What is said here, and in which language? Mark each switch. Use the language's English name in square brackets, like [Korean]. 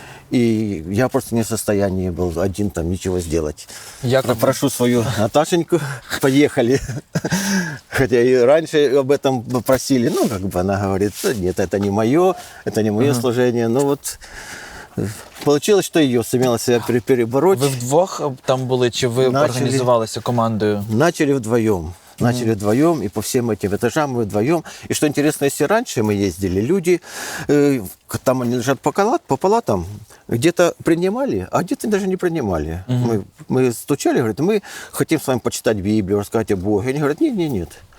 [Russian] И я просто не в состоянии был один там ничего сделать. Я прошу свою Наташеньку, поехали. Хотя и раньше об этом просили. Она говорит, нет, это не мое служение. Но вот получилось, что ее сумела себя перебороть. [Ukrainian] Ви вдвох там були, чи ви організувалися командою? [Russian] Начали вдвоем. Начали вдвоем, и по всем этим этажам мы вдвоем. И что интересно, если раньше мы ездили, люди, там они лежат по палатам, где-то принимали, а где-то даже не принимали. Мы стучали, говорят, мы хотим с вами почитать Библию, рассказать о Боге. Они говорят, нет.